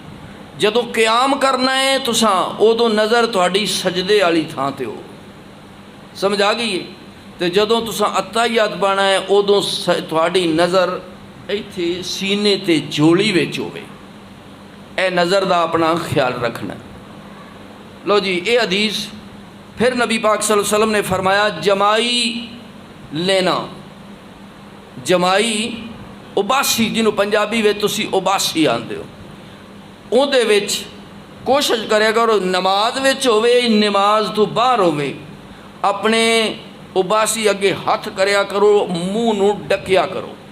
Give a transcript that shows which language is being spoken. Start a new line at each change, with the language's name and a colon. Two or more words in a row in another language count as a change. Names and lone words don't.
Punjabi: جدوں قیام کرنا ہے تساں اودوں نظر تہاڈی سجدے والی تھاں تے ہو، سمجھ آ گئی ہے. تو جدوں تساں التحیات بانا ہے اودوں تہاڈی نظر ایتھے سینے تے جوڑی وچ ہووے. اے نظر دا اپنا خیال رکھنا. لو جی یہ حدیث فیر نبی پاک
Arabic: صلى الله عليه وسلم
Punjabi: نے فرمایا جمائی لینا. جمائی اباسی جنہوں پنجابی میں تسی اباسی آندے ہو، اوہدے وچ کوشش کرے کرو نماز وچ ہووے نماز تو باہر ہووے، اپنے اباسی اگے ہتھ کریا کرو، مونہہ نوں ڈھکیا کرو.